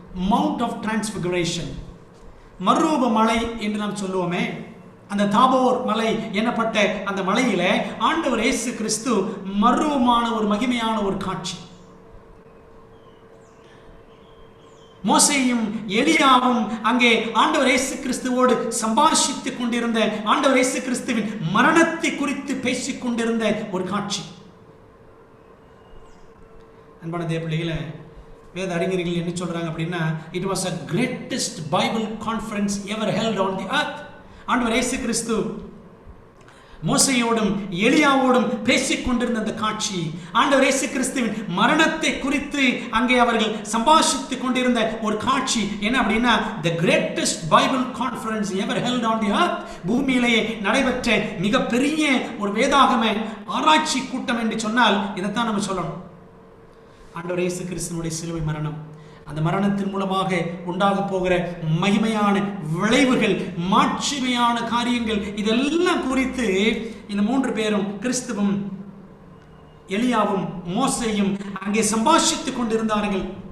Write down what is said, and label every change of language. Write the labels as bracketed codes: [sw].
[en] mount of transfiguration, [ta] மறுரூப மலை என்று நாம் சொல்லுவோமே, அந்த தாபோர் மலை எனப்பட்ட அந்த மலையில ஆண்டவர் இயேசு கிறிஸ்து மறுரூபமான ஒரு மகிமையான ஒரு காட்சி. மோசேயும் எலியாவும் அங்கே ஆண்டவர் இயேசு கிறிஸ்துவோடு சம்பாஷித்துக் கொண்டிருந்த, ஆண்டவர் இயேசு கிறிஸ்துவின் மரணத்தை குறித்து பேசிக் கொண்டிருந்த ஒரு காட்சி. அன்பான தேவ பிள்ளைகளே, வேத அறிஞர்கள் என்ன சொல்றாங்க அப்படின்னா, [en] it was a greatest Bible conference ever held on the earth. [ta] ஆண்டவர் இயேசு கிறிஸ்து மோசையோடும் எலியாவோடும் பேசிக் கொண்டிருந்த அந்த காட்சி, ஆண்டவர் இயேசு கிறிஸ்துவின் மரணத்தை குறித்து அங்கே அவர்கள் சம்பாஷித்துக் கொண்டிருந்த ஒரு காட்சி. என்ன அப்படின்னா, [en] the greatest Bible conference ever held on the earth. [ta] பூமியிலேயே நடைபெற்ற மிகப்பெரிய ஒரு வேதாகம ஆராய்ச்சி கூட்டம் என்று சொன்னால் இதைத்தான் நம்ம சொல்லணும். ஆண்டவர் இயேசு கிறிஸ்துவினுடைய சிலுவை மரணம், அந்த மரணத்தின் மூலமாக உண்டாக போகிற மகிமையான விளைவுகள், மாட்சிமையான காரியங்கள், இதெல்லாம் குறித்து இந்த 3 பேரும், கிறிஸ்துவும் எலியாவும் மோசேயும் அங்கே சம்பாஷித்துக் கொண்டிருந்தார்கள்.